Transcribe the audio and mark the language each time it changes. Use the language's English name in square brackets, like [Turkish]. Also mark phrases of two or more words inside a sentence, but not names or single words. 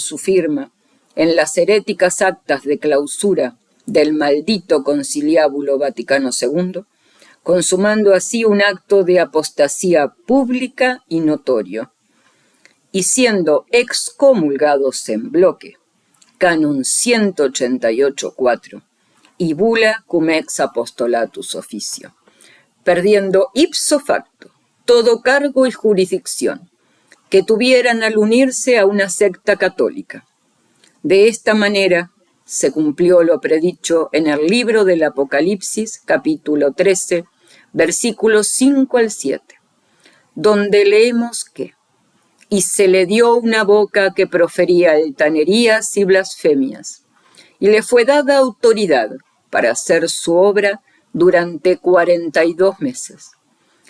[Spanish] su firma en las heréticas actas de clausura del maldito conciliábulo Vaticano II, consumando así un acto de apostasía pública y notorio, y siendo excomulgados en bloque, Canon 188.4 y Bula [Latin] cum ex apostolatus officio, [Spanish] perdiendo [Latin] ipso facto [Spanish] todo cargo y jurisdicción que tuvieran al unirse a una secta católica. De esta manera se cumplió lo predicho en el libro del Apocalipsis, capítulo 13, versículos 5 al 7, donde leemos que «Y se le dio una boca que profería altanerías y blasfemias, y le fue dada autoridad para hacer su obra durante 42 meses.